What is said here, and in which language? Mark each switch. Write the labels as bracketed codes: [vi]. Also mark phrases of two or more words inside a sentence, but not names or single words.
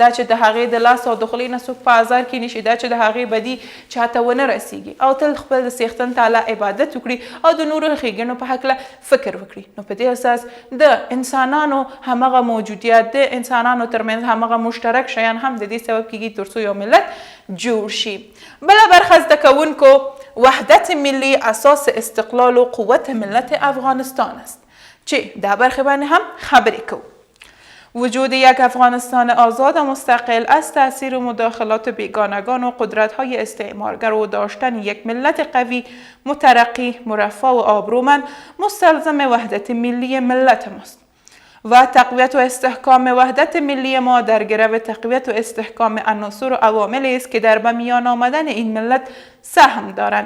[ps] دا چې د هغې د لاس او د خولې نه څوک په ازار کې نشي، دا چې د هغې بدي چاته ونه رسیږي او تل خپل د څښتن تعالی عبادت وکړي او د نورو ښېګڼو په هکله فکر وکړي. نو په دې اساس د انسانانو همغه موجودیت د انسانانو ترمنځ همغه مشترک شیان هم د دې سبب کیږي تر څو یو ملت جوړ شي. بله برخه زده کوونکو [fa] وحدت ملی اساس استقلال و قوت ملت افغانستان است [ps] چې دا برخه باندې هم خبرې کوو. [fa] وجود یک افغانستان آزاد و مستقل از تأثیر و مداخلات بیگانگان و قدرت‌های استعمارگر و داشتن یک ملت قوی، مترقی، مرفه و آبرومند مستلزم وحدت ملی ملت ماست و تقویت و استحکام وحدت ملی ما در گرو تقویت و استحکام عناصر و عواملی است که در به میان آمدن این ملت سهم دارند.